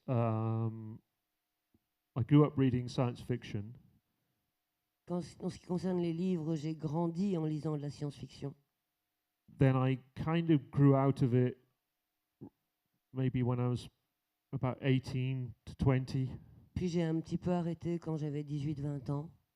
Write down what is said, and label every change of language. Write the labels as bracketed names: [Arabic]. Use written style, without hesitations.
[English] I grew up reading science fiction. [French] En ce qui concerne les livres, j'ai grandi en lisant de la science-fiction. [English] Then I kind of grew out of it maybe when I was about 18 to 20. [French] Puis j'ai un petit peu arrêté quand j'avais 18-20 ans.